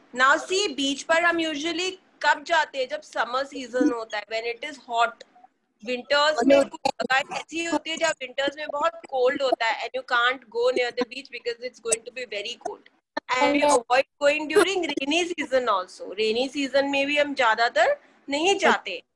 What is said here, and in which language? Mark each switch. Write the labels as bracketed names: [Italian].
[Hindi] Now see, beach पर हम usually कब जाते हैं? जब summer season होता है. [English] When it is hot. [Hindi] Winters में कुछ जगह ऐसी होती है जब winters में बहुत cold होता है [English] and you can't go near the beach because it's going to be very cold. And we avoid going during rainy season also. [Hindi] Rainy season में भी हम ज्यादातर नहीं जाते.